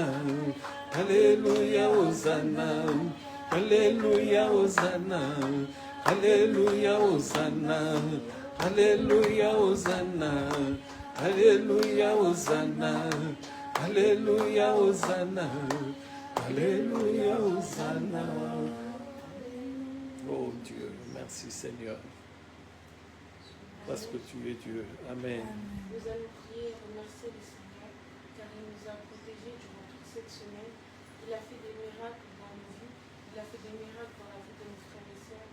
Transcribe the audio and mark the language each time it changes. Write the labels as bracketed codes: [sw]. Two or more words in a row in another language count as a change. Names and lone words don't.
[fr] Alléluia, Hosanna, Alléluia, Hosanna, Alléluia, Hosanna, Alléluia, Hosanna, Alléluia, Hosanna, Alléluia, Hosanna, Alléluia, Hosanna. Oh Dieu, merci Seigneur, parce que tu es Dieu. Amen. Nous allons prier et remercier le Seigneur, car il nous a protégés durant toute cette semaine. Il a fait des miracles dans nos vies. Il a fait des miracles dans la vie de nos frères et sœurs.